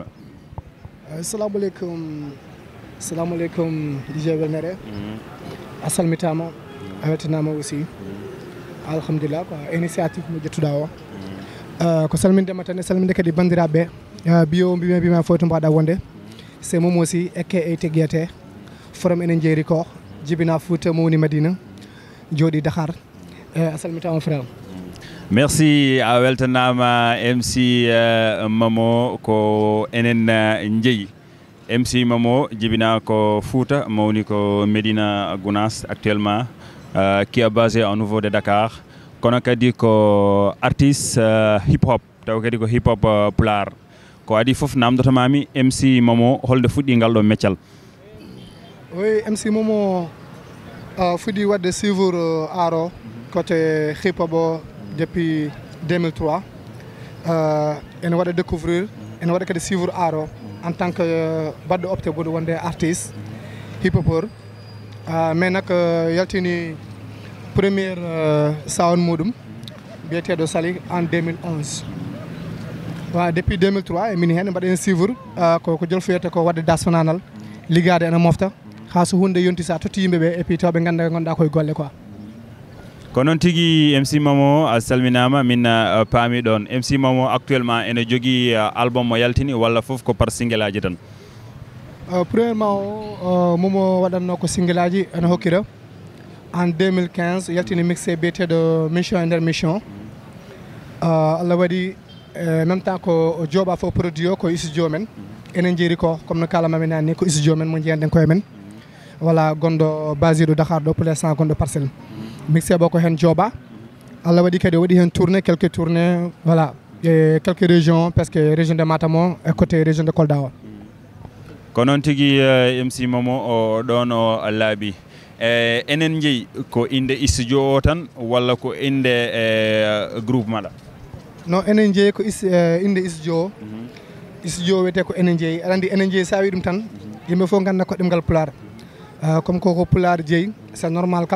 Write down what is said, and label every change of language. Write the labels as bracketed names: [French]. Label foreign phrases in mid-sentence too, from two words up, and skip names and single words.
[Arabic] السلام عليكم DJ Welnere. [Fula] Asalmitama a weltanama aussi alhamdulillah ko initiative mo jettuɗa o ko salmindema tan e salminde kadi bandiraɓe mbima foy to mbaɗa wonde [French] c'est Momo aussi [Fula] ekke teguiyete forum enen jeeri ko jibina Fouta mo woni Madina jooɗi Dakar a salmitama frère. Merci a weltanama MC Momo ko enen jeeyi MC Momo jibina ko Fouta mawni ko Medina Gounass [French] actuellement qui est basé au niveau de Dakar [Fula] kono kadi ko [French] artiste hip hop [Fula] taw kadi ko hip hop pulaar ko adi fof namdotomami MC Momo holde fuɗɗi ngal ɗo meccal. Oui, MC Momo fuɗɗi wadde suivre aro côté hip hop [French] depuis 2003 [Fula] ene waɗa découvrir ene waɗa kadi suivre aro [French] en tant que [Fula] baɗɗo opté boɗo wonde artiste hip hopeur mais nak yaltini première sound muɗum biyeteɗo Sali en 2011 wa [French] depuis 2003 [Fula] e min hen mbaɗen suivre ko jolfoyete ko wadde dasfananal ligade ene mofta ha so hunde yonti sa totti yimɓeɓe [French] et puis [Fula] tawɓe ganda gonɗa koye golle quoi. ko noon tigui MC Momo a salminama min paami ɗon MC Momo actuellement ene jogui album mo yaltini walla foof ko par single aji tan? Premièrement Momo waɗanno ko single aji ene hokkira en 2015 yaltini mixé biyeteɗo mission e nder mission Allah waɗi même temps ko jooɓa fo produit o ko studio men enen jeeri ko comme no kalamami nani ko studio men mo jeyanɗen koye men voilà gonɗo basé ɗo Dakar ɗo [French] pour l'instant [Fula] gonɗo Parcelles mixé bo ko hen jooɓa Allah waɗi kadi waɗi hen [French] tourné quelques tournées voilà [Fula] e [French] quelques régions parce que région de Matam [Fula] o e [French] côté région de Kolda [Fula] o. ko noon tigui MC Momo o ɗon o laaɓi enen jeeyi ko inde studio o tan walla ko inde groupe maɗa? non enen jeeyi ko inde studio studio wiyete ko enen jeeyi aɗa andi enen jeeyi sa wi ɗum tan yimɓe fof ganda ko ɗemgal pulaar comme koko pulaar jeeyi [French] c'est normal [Fula] kala